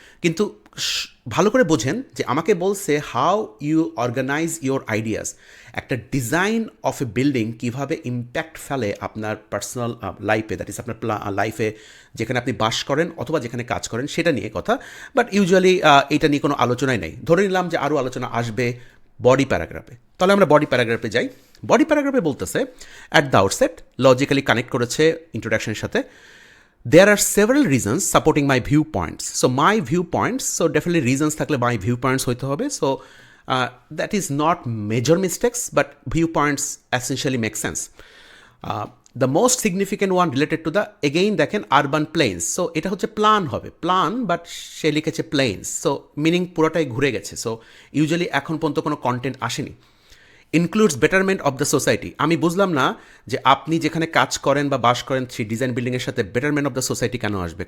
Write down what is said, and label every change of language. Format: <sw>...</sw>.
<bn>কিন্তু ভালো করে বোঝেন যে আমাকে বলছে</bn> <en>how you organise your ideas,</en> <bn>একটা ডিজাইন অফ এ বিল্ডিং কীভাবে ইম্প্যাক্ট ফেলে আপনার পার্সোনাল লাইফে, দ্যাট ইজ আপনার লাইফে যেখানে আপনি বাস করেন অথবা যেখানে কাজ করেন, সেটা নিয়ে কথা। বাট ইউজুয়ালি এটা নিয়ে কোনো আলোচনাই নেই। ধরে নিলাম যে আরও আলোচনা আসবে বডি প্যারাগ্রাফে, তাহলে আমরা বডি প্যারাগ্রাফে যাই। বডি প্যারাগ্রাফে বলতেছে at the outset, logically connect করেছে ইন্ট্রোডাকশনের সাথে,</bn> <en>there are several reasons supporting my viewpoints. So my viewpoints, so definitely reasons</en> <bn>থাকলে</bn> <en>my viewpoints</en> <bn>হইতে হবে.</bn> <en>So that is not major mistakes, but viewpoints essentially make sense. The most significant one related to the, again</en> <bn>দেখেন</bn> <en>urban plains.</en> <bn>So এটা হচ্ছে plan হবে, plan, but সে লিখেছে planes. So meaning পুরোটাই ঘুরে গেছে। সো ইউজুয়ালি এখন পর্যন্ত কোনো কন্টেন্ট আসেনি।</bn> <en>includes betterment of the society,</en> <bn>আমি বুঝলাম না যে আপনি যেখানে কাজ করেন বা বাস করেন সেই ডিজাইন বিল্ডিংয়ের সাথে বেটারমেন্ট অফ দ্য সোসাইটি কেন আসবে?</bn>